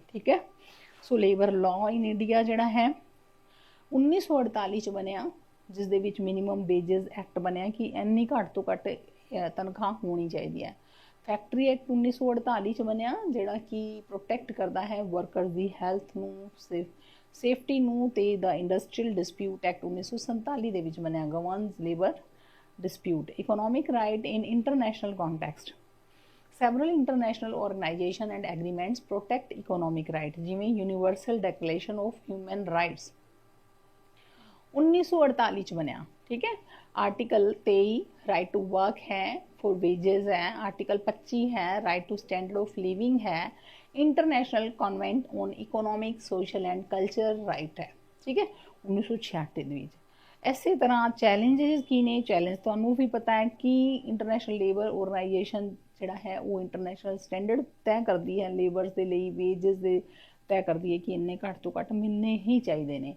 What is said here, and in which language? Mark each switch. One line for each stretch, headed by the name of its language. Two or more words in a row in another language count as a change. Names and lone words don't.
Punjabi: ਠੀਕ ਹੈ, ਸੋ
English: labour law in India
Punjabi: ਜਿਹੜਾ ਹੈ 1948 'ਚ ਬਣਿਆ, ਜਿਸ ਦੇ ਵਿੱਚ
English: minimum wages act
Punjabi: ਬਣਿਆ ਕਿ ਇੰਨੀ ਘੱਟ ਤੋਂ ਘੱਟ ਤਨਖਾਹ ਹੋਣੀ ਚਾਹੀਦੀ ਹੈ।
English: factory act
Punjabi: 1948 'ਚ ਬਣਿਆ ਜਿਹੜਾ ਕਿ ਪ੍ਰੋਟੈਕਟ ਕਰਦਾ ਹੈ ਵਰਕਰਸ ਦੀ ਹੈਲਥ ਨੂੰ, ਸੇਫਟੀ ਨੂੰ। ਤੇ
English: the industrial dispute act
Punjabi: 1947 ਦੇ ਵਿੱਚ ਬਣਿਆ,
English: governs labour dispute. economic right in international context, several international organization and agreements protect economic right, ਜਿਵੇਂ universal declaration of human rights 1948
Punjabi: ਚ ਬਣਿਆ। ਠੀਕ ਹੈ,
English: ਆਰਟੀਕਲ 23 right to work ਹੈ, for wages ਹੈ, ਆਰਟੀਕਲ 25 ਹੈ right to standard of living ਹੈ, international convent on economic, social and cultural right ਹੈ।
Punjabi: ਠੀਕ ਹੈ, 1966 ਦੇ ਵਿੱਚ। ਇਸੇ ਤਰ੍ਹਾਂ ਚੈਲੰਜਸ ਕੀ ਨੇ? ਚੈਲੰਜ ਤੁਹਾਨੂੰ ਵੀ ਪਤਾ ਹੈ ਕਿ
English: international labour organisation
Punjabi: ਜਿਹੜਾ ਹੈ ਉਹ
English: international standard
Punjabi: ਤੈਅ ਕਰਦੀ ਹੈ ਲੇਬਰਸ ਦੇ ਲਈ, ਵੇਜਸ ਦੇ ਤੈਅ ਕਰਦੀ ਹੈ ਕਿ ਇੰਨੇ ਘੱਟ ਤੋਂ ਘੱਟ ਮਿਲਣੇ ਹੀ ਚਾਹੀਦੇ ਨੇ।